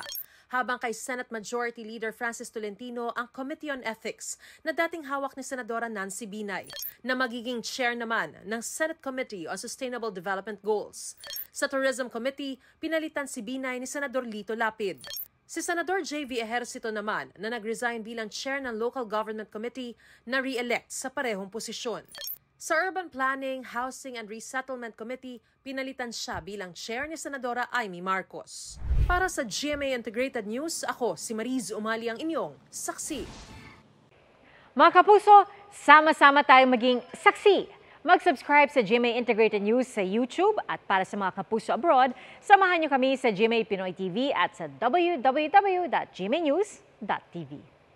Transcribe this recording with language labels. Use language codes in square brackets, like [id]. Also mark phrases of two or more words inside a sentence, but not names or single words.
[tl] Habang kay Senate Majority Leader Francis Tolentino ang Committee on Ethics na dating hawak ni Senadora Nancy Binay, na magiging chair naman ng Senate Committee on Sustainable Development Goals. Sa Tourism Committee, pinalitan si Binay ni Senador Lito Lapid. Si Senador J.V. Ejercito naman na nag-resign bilang chair ng Local Government Committee na re-elect sa parehong posisyon. Sa Urban Planning, Housing and Resettlement Committee, pinalitan siya bilang chair ni Senadora Amy Marcos. Para sa GMA Integrated News, ako si Mariz Umali ang inyong saksi. Mga kapuso, sama-sama tayong maging saksi. Mag-subscribe sa GMA Integrated News sa YouTube at para sa mga kapuso abroad, samahan niyo kami sa GMA Pinoy TV at sa www.gmanews.tv.